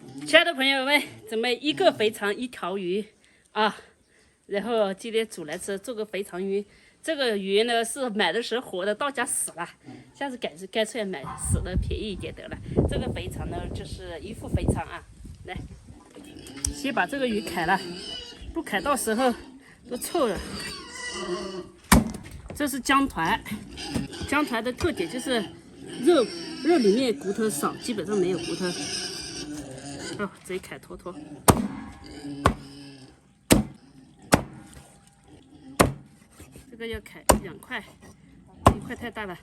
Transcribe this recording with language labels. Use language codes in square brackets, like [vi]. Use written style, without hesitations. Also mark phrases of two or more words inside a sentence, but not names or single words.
[zh] 親愛的朋友們，準備1個肥腸1條魚啊，然後今天煮來吃，做個肥腸魚。這個魚呢是買的時候活的，到家死了，下次乾脆買死的便宜一點得了。這個肥腸呢就是1副肥腸啊，來，先把這個魚砍了，不砍到時候都臭了。這是姜團，姜团的特点就是肉裡面骨头少，基本上没有骨头。哦，这一砍脱。这个要砍2块，1块太大了。